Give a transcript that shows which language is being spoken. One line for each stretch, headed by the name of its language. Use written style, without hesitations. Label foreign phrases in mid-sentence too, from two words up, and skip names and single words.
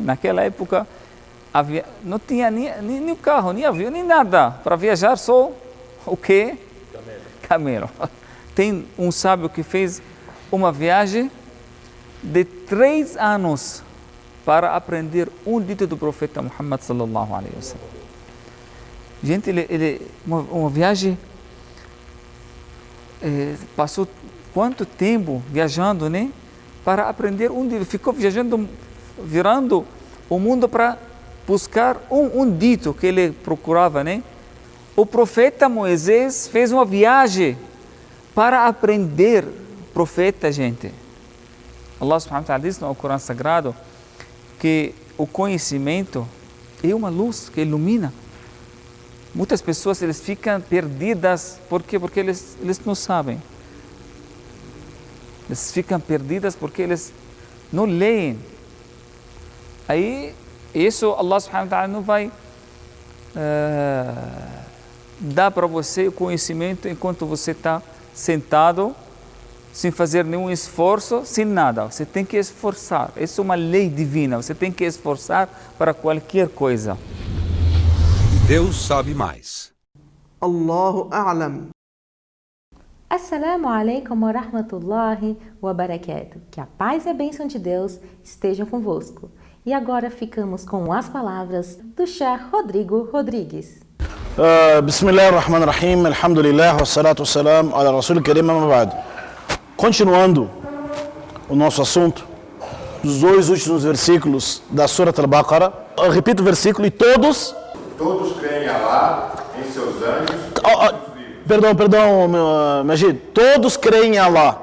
Portuguese: Naquela época não tinha nem carro, nem avião, nem nada. Para viajar só o quê? Camelo. Tem um sábio que fez uma viagem de 3 anos para aprender um dito do profeta Muhammad
Arabic: صلى الله عليه وسلم.
Portuguese: Gente, uma viagem, passou quanto tempo viajando, né? Para aprender um dito. Ficou viajando, virando o mundo para buscar um dito que ele procurava, né? O profeta Moisés fez uma viagem para aprender profeta, gente. Allah
Arabic: سبحانه وتعالى
Portuguese: diz no Corão Sagrado que o conhecimento é uma luz que ilumina. Muitas pessoas eles ficam perdidas, por quê? Porque eles não sabem. Eles ficam perdidas porque eles não leem. Aí, isso Allah
Arabic: سبحانه وتعالى
Portuguese: não vai dar para você o conhecimento enquanto você está sentado, sem fazer nenhum esforço, sem nada. Você tem que esforçar. Isso é uma lei divina. Você tem que esforçar para qualquer coisa. Deus sabe mais.
Arabic: الله أعلم. السلام عليكم ورحمة الله وبركاته.
Portuguese: Que a paz e a bênção de Deus estejam convosco. E agora ficamos com as palavras do Sheikh Rodrigo Rodrigues.
Arabic: بسم الله الرحمن الرحيم، الحمد لله، والصلاة والسلام على رسول كريم، أما بعد.
Portuguese: Continuando o nosso assunto, os 2 últimos versículos da Surah Al-Baqarah. Eu repito o versículo: e todos creem em Allah, em seus anjos. Perdão, Majid. Todos creem em Allah.